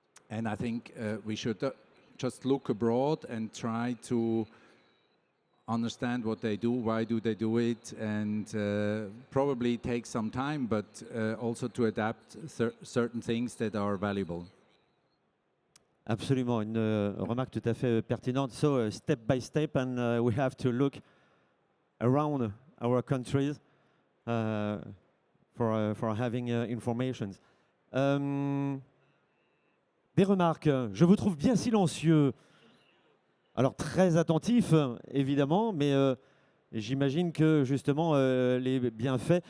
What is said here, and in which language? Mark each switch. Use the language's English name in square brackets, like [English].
[English] And I think we should just look abroad and try to understand what they do, why do they do it, and probably take some time, but also to adapt certain things that are valuable. [French] Absolument, une remarque tout à fait pertinente. [English] So step by step, and we have to look around our countries for having information. [French] Des remarques. Je vous trouve bien silencieux. Alors très attentif, évidemment, mais j'imagine que justement les bienfaits.